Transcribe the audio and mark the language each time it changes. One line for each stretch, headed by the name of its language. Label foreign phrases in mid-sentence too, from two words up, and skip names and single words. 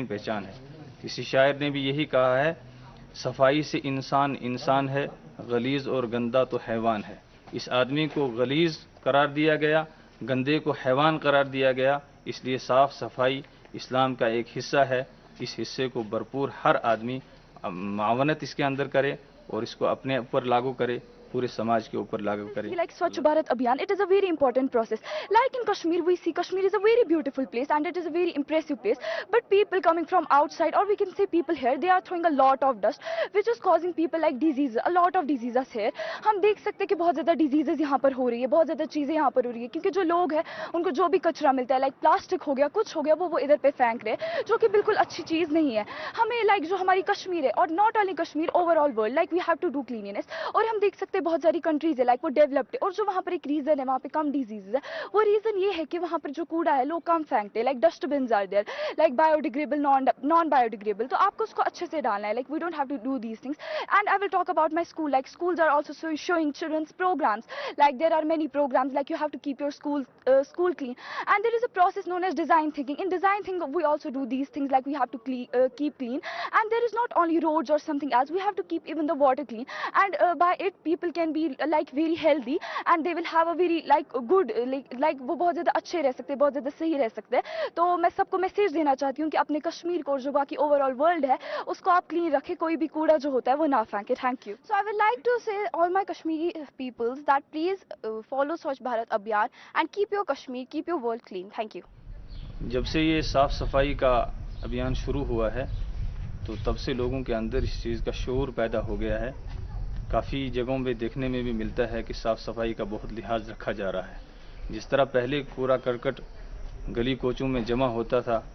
Urdu: پہچان ہے کسی شاعر نے بھی یہی کہا ہے صفائی سے انسان انسان ہے غلیظ اور گندا تو حیوان ہے اس آدمی کو غلیظ قرار دیا گیا گندے کو حیوان قرار دیا گیا اس لیے صاف صفائی اسلام کا ایک حصہ ہے اس حصے کو بھرپور ہر آدمی معاونت اس کے اندر کرے اور اس کو اپنے اوپر لاگو کرے پورے سماج کے اوپر لاگو کرے
English: Like Swachh Bharat Abhiyan, it is a very important process. Like in Kashmir, we see Kashmir is a very beautiful place and it is a very impressive place. But people coming from outside, or we can say people here, they are throwing a lot of dust, which is causing people like diseases, a lot of diseases here.
Urdu: ہم دیکھ سکتے ہیں کہ بہت زیادہ ڈیزیزز یہاں پر ہو رہی ہے بہت زیادہ چیزیں یہاں پر ہو رہی ہے کیونکہ جو لوگ ہیں ان کو جو بھی کچرا ملتا ہے
English: like plastic
Urdu: ہو گیا کچھ ہو گیا وہ ادھر پہ پھینک رہے جو کہ بالکل اچھی چیز نہیں ہے ہمیں لائک جو ہماری کشمیر ہے اور
English: not only Kashmir over all world like we have to do cleanness
Urdu: اور ہم دیکھ سکتے ہیں بہت ساری کنٹریز ہے لائک وہ ڈیولپڈ ہے اور جو وہاں پر ایک ریزن ہے وہاں پہ کم ڈیزیز ہے وہ ریزن یہ ہے کہ وہاں پر جو کوڑا ہے لوگ کم پھینکتے ہیں
English: like dust bins are there like bio degradable non bio degradable
Urdu: تو آپ کو اس کو اچھے سے ڈالنا ہے
English: like we don't have to do these things and I will talk about my school like schools are also showing children's programs like there are many programs like you have to keep your school clean and there is a process known as design thinking in design thinking we also do these things like we have to keep clean and there is not only roads or something else we have to keep even the water clean and by it people can be like very healthy and they will have a very like good like
Urdu: وہ بہت زیادہ اچھے رہ سکتے بہت زیادہ صحیح رہ سکتے تو میں سب کو میسیج دینا چاہتی ہوں کہ اپنے کشمیر کو جو باقی
English: over all world
Urdu: ہے اس کو آپ کلین رکھیں کوئی بھی کوڑا جو ہوتا ہے وہ نہ پھینکے
English: thank you So I would like to say all my Kashmiri peoples that please follow Swachh Bharat Abhiyan and keep your Kashmir, keep your world clean. Thank you.
Urdu: جب سے یہ صاف صفائی کا ابھیان شروع ہوا ہے تو تب سے لوگوں کے اندر اس چیز کا شعور پیدا ہو گیا ہے کافی جگہوں پہ دیکھنے میں بھی ملتا ہے کہ صاف صفائی کا بہت لحاظ رکھا جا رہا ہے جس طرح پہلے کوڑا کرکٹ گلی کوچوں میں جمع ہوتا تھا